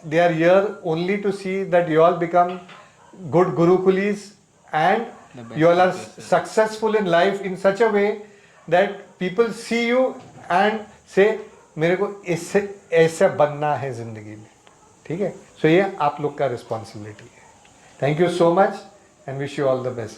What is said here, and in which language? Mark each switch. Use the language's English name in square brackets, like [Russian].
[English] They are here only to see that you all become good Gurukulis and you all are successful in life in such a way that people see you and say [Hindi] मेरे को इससे ऐसा बनना है जिंदगी में. ठीक है? So ये आप लोग का responsibility है. [English] Thank you so much and wish you all the best.